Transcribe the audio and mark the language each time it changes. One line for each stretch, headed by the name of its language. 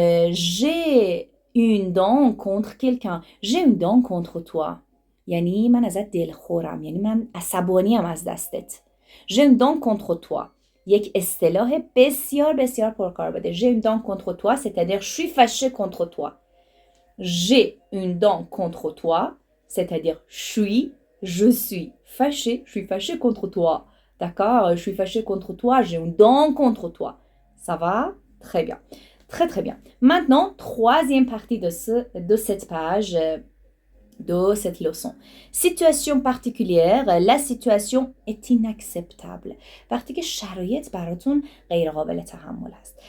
French: j'ai une dent contre quelqu'un. j'ai une dent contre toi.
Persian: یعنی من ازت دلخورم، یعنی من عصبانیم از دستت.
French: j'ai une dent contre toi.
Persian: یک اصطلاح بسیار بسیار پرکاربرد.
French: j'ai une dent contre toi, c'est-à-dire je suis fâché contre toi. j'ai une dent contre toi, c'est-à-dire je suis fâché contre toi. D'accord? Je suis fâché contre toi, j'ai une dent contre toi. Ça va? Très bien. Très très bien. Maintenant, troisième partie de cette page, de cette leçon. Situation particulière, la situation est inacceptable.
Persian: وقتی که شرایط براتون غیر قابل تحمل است.